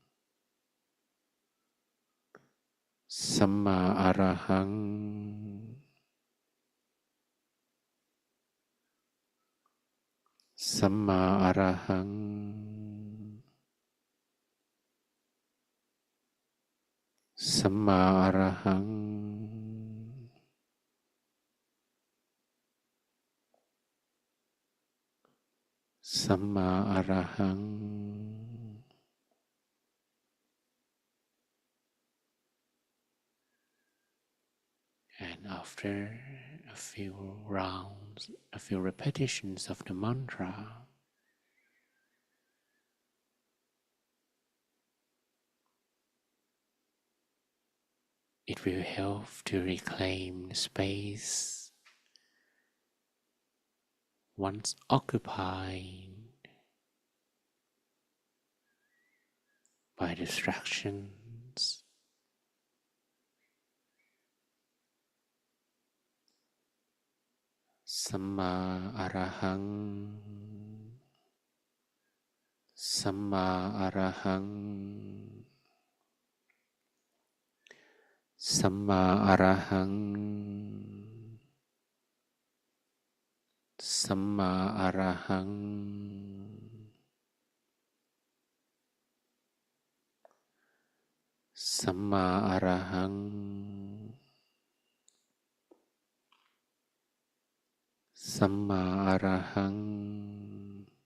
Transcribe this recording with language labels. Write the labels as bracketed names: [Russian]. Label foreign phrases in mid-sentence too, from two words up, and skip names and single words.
[Pali] Samma Arahang, Samma Arahang, Samma Arahang, Samma Arahang. [English] And after a few rounds, a few repetitions of the mantra, it will help to reclaim the space once occupied by distractions. [Pali] Samma Arahang, Samma Arahang, Samma Arahang, Samma Arahang, Samma Arahang, Samma Arahang,